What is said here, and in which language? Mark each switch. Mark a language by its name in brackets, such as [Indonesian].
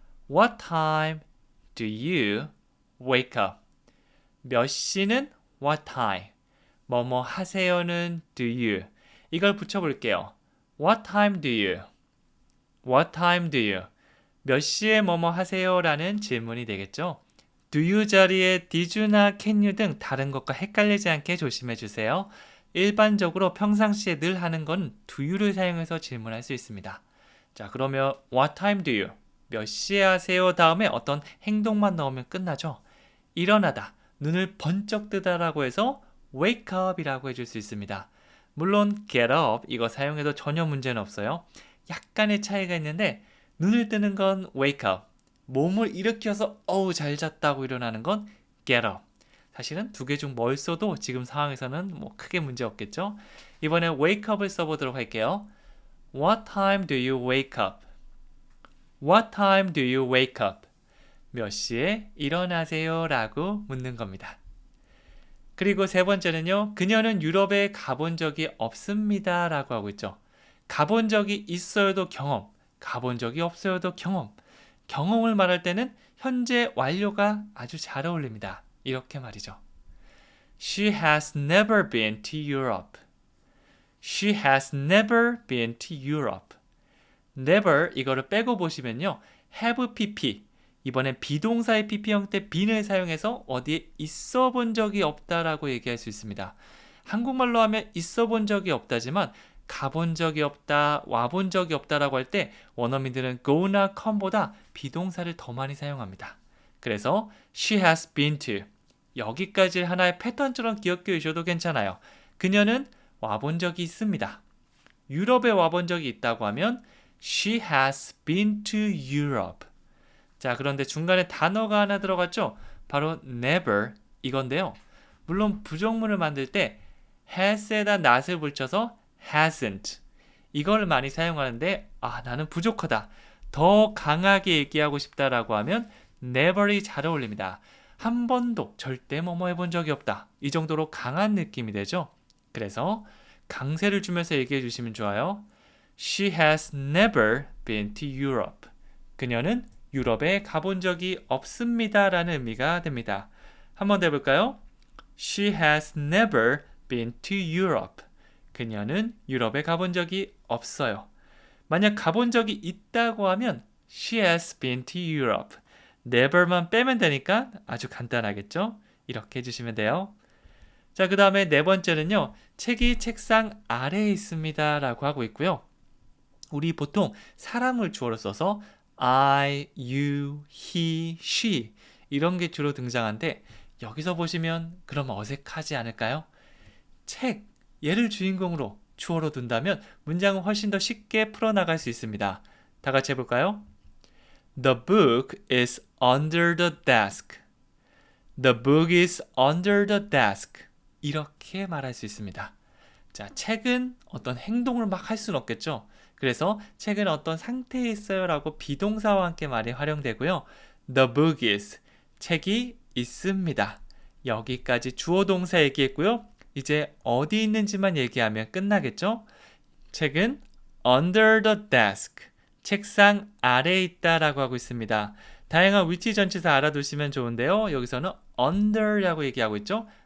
[English] What time do you wake up? [Korean] 몇 시는 [English] what time? [Korean] 뭐뭐 하세요는 [English] do you? [Korean] 이걸 붙여볼게요. [English] What time do you? [Korean] What time do you? 몇 시에 뭐뭐 하세요? 라는 질문이 되겠죠. do you 자리에 did you나 can you 등 다른 것과 헷갈리지 않게 조심해 주세요. 일반적으로 평상시에 늘 하는 건 do you를 사용해서 질문할 수 있습니다. 자, 그러면 [English] what time do you? [Korean] 몇 시에 하세요? 다음에 어떤 행동만 넣으면 끝나죠. 일어나다, 눈을 번쩍 뜨다라고 해서 wake up이라고 해줄 수 있습니다. 물론 get up 이거 사용해도 전혀 문제는 없어요. 약간의 차이가 있는데 눈을 뜨는 건 wake up, 몸을 일으켜서 어우 잘 잤다고 일어나는 건 get up. 사실은 두 개 중 뭘 써도 지금 상황에서는 뭐 크게 문제 없겠죠. 이번에 wake up을 써보도록 할게요. [English] What time do you wake up? What time do you wake up? [Korean] 몇 시에 일어나세요? 라고 묻는 겁니다. 그리고 세 번째는요. 그녀는 유럽에 가본 적이 없습니다. 라고 하고 있죠. 가본 적이 있어요도 경험, 가본 적이 없어요도 경험. 경험을 말할 때는 현재 완료가 아주 잘 어울립니다. 이렇게 말이죠. [English] She has never been to Europe. She has never been to Europe. [Korean] never 이거를 빼고 보시면요. have pp 이번엔 비동사의 pp 형태 bene을 사용해서 어디에 있어 본 적이 없다라고 얘기할 수 있습니다. 한국말로 하면 있어 본 적이 없다지만 가본 적이 없다, 와본 적이 없다라고 할 때 원어민들은 go나 come보다 비동사를 더 많이 사용합니다. 그래서 [English] she has been to [Korean] 여기까지 하나의 패턴처럼 기억해 주셔도 괜찮아요. 그녀는 와본 적이 있습니다. 유럽에 와본 적이 있다고 하면 [English] she has been to Europe. [Korean] 자, 그런데 중간에 단어가 하나 들어갔죠? 바로 never 이건데요. 물론 부정문을 만들 때 has에다 not을 붙여서 hasn't 이걸 많이 사용하는데 나는 부족하다. 더 강하게 얘기하고 싶다라고 하면 never이 잘 어울립니다. 한 번도 절대 뭐뭐 해본 적이 없다. 이 정도로 강한 느낌이 되죠. 그래서 강세를 주면서 얘기해 주시면 좋아요. [English] She has never been to Europe. [Korean] 그녀는 유럽에 가본 적이 없습니다. 라는 의미가 됩니다. 한 번 더 해볼까요? [English] She has never been to Europe. [Korean] 그녀는 유럽에 가본 적이 없어요. 만약 가본 적이 있다고 하면 [English] She has been to Europe. [Korean] never만 빼면 되니까 아주 간단하겠죠? 이렇게 해주시면 돼요. 자, 그 다음에 네 번째는요. 책이 책상 아래에 있습니다. 라고 하고 있고요. 우리 보통 사람을 주어로 써서 I, you, he, she 이런 게 주로 등장하는데 여기서 보시면 그럼 어색하지 않을까요? 책, 얘를 주인공으로 주어로 둔다면 문장은 훨씬 더 쉽게 풀어나갈 수 있습니다. 다 같이 해볼까요? [English] The book is under the desk. The book is under the desk. [Korean] 이렇게 말할 수 있습니다. 자, 책은 어떤 행동을 막 할 수는 없겠죠. 그래서 책은 어떤 상태에 있어요 라고 비동사와 함께 말이 활용되고요. [English] The book is, [Korean] 책이 있습니다. 여기까지 주어 동사 얘기했고요. 이제 어디 있는지만 얘기하면 끝나겠죠. 책은 [English] under the desk, [Korean] 책상 아래에 있다라고 하고 있습니다. 다양한 위치 전치사 알아두시면 좋은데요. 여기서는 under라고 얘기하고 있죠.